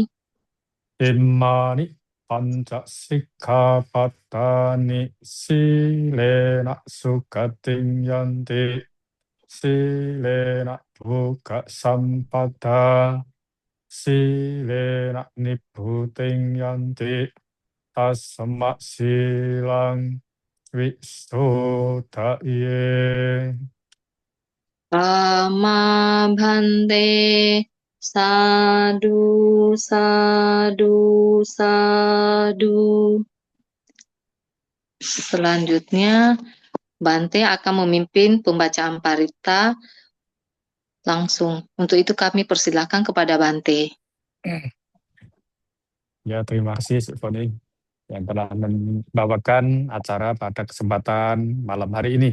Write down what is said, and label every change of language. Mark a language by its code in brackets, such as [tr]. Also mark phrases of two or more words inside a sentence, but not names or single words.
[pi] Imani panca sikkhapattani silena sukating yanti silena buka sampada silena nibbuting yanti tasma silang Visuddhaye. Pama bhante sadu sadu sadu. [id] Selanjutnya, Bante akan memimpin pembacaan parita langsung. Untuk itu kami persilahkan kepada Bante. Ya, terima kasih Sifoni yang telah membawakan acara pada kesempatan malam hari ini.